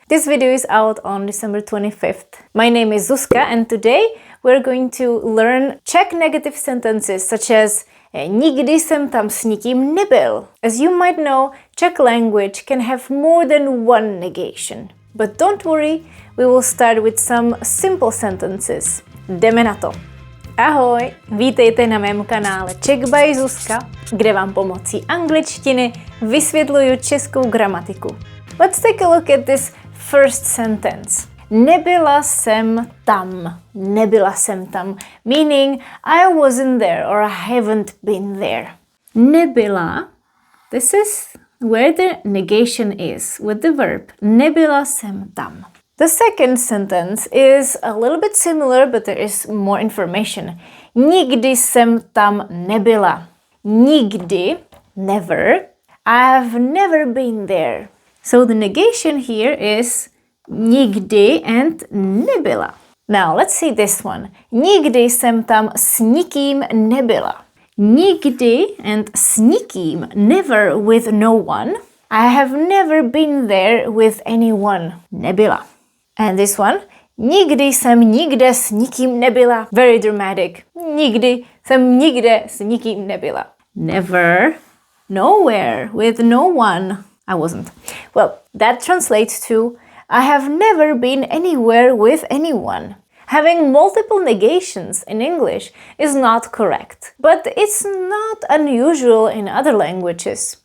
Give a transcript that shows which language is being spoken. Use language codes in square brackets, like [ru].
[en] This video is out on December 25th. My name is Zuzka and today we're going to learn Czech negative sentences such as [cs] Nikdy jsem tam s nikým nebyl. [en] As you might know, Czech language can have more than one negation. But don't worry, we will start with some simple sentences. [cs] Jdeme na to. Ahoj, vítejte na mém kanále Czech by Zuzka, kde vám pomocí angličtiny vysvětluju českou gramatiku. [en] Let's take a look at this first sentence. [cs] Nebyla jsem tam. Nebyla jsem tam, [en] meaning I wasn't there or I haven't been there. Nebyla, this is where the negation is with the verb. [cs] Nebyla jsem tam. [en] The second sentence is a little bit similar, but there is more information. [cs] Nikdy jsem tam nebyla. Nikdy, [en] never. I've never been there. So the negation here is nikdy and nebyla. Now let's see this one. [cs] Nikdy jsem tam s nikým nebyla. [en] Nikdy and [cs] s nikým, [en] never with no one. I have never been there with anyone. [cs] Nebyla. [en] And this one, [cs] nikdy jsem nikde s nikým nebyla. [en] Very dramatic. [cs] Nikdy jsem nikde s nikým nebyla. [en] Never, nowhere, with no one. I wasn't. Well, that translates to I have never been anywhere with anyone. Having multiple negations in English is not correct, but it's not unusual in other languages.